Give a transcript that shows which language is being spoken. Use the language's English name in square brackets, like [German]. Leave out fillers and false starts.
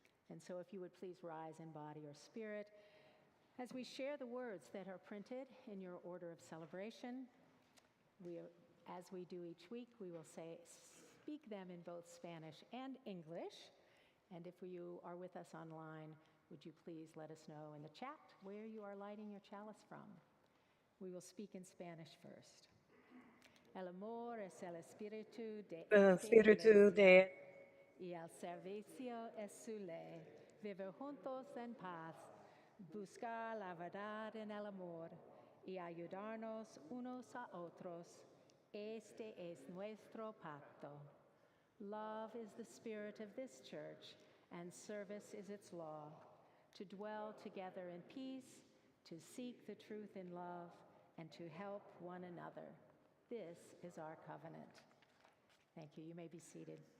[English] And so if you would please rise in body or spirit, as we share the words that are printed in your order of celebration, as we do each week, we will speak them in both Spanish and English. And if you are with us online, would you please let us know in the chat where you are lighting your chalice from? We will speak in Spanish first. [Spanish] El amor es el espíritu de Espíritu de y el servicio es su ley. Vivir juntos en paz, buscar la verdad en el amor y ayudarnos unos a otros. Este es nuestro pacto. [English] Love is the spirit of this church, and service is its law. To dwell together in peace, to seek the truth in love, and to help one another. This is our covenant. Thank you. You may be seated.